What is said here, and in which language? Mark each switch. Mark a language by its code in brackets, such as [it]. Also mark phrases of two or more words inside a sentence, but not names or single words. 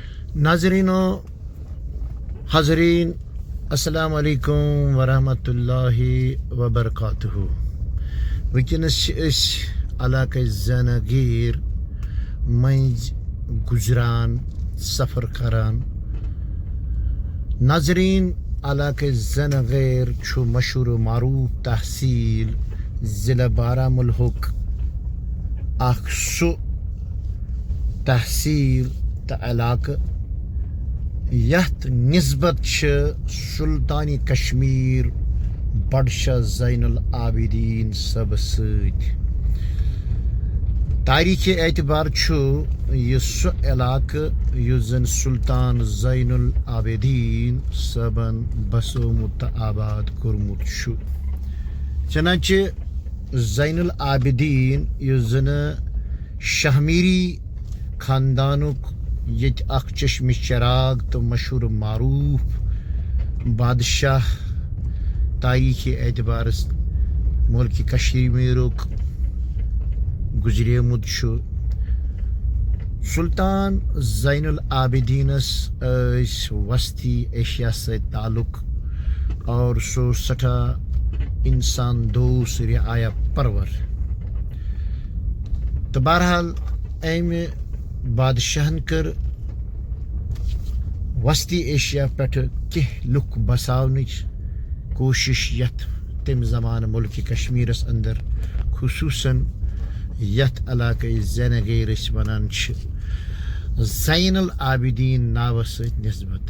[ks] ناظرین و حاضرین، [ar] السلام علیکم ورحمۃ اللہ وبرکاتہ۔ [ks] ونکس علاقہ زنگیر منز گزران سفر کران۔ ناظرین، علاقہ زنگیر مشہور و معروف تحصیل ضلع بارہمولہُک اخ سُہ تحصیل تو علاقہ یتھ نسبت سلطانی کشمیر بادشاہ زین العابدین صٲب سۭتۍ۔ تاریخی اعتبار یہ سُہ علاقہ یُس زن سلطان زین العابدین صٲبن بسومُت تہٕ آباد کوٚرمُت چھُ۔ چنانچہ زین العابدین یُس زن شاہ میری خاندانُک ییٚتہِ اکھ چشمہ چراغ تو مشہور معروف بادشاہ تاریخی اعتبار ملک کشمیرُک گزریمُت چھُ۔ سلطان زین العابدینس وسطی ایشیا سۭتۍ تعلق اور سُہ سٹھاہ انسان دوست رعایا پرور۔ تو بہرحال امہِ بادشاہن کر وسطی ایشیا پٮ۪ٹھ کینٛہہ لُکھ بساونٕچ کوٗشش یتھ تمہِ زمانہٕ ملکِ کشمیرس اندر، خصوٗصاً یتھ علاقے زنگیر أسۍ ونان چھِ زین العابدین ناوٕ سۭتۍ نسبت۔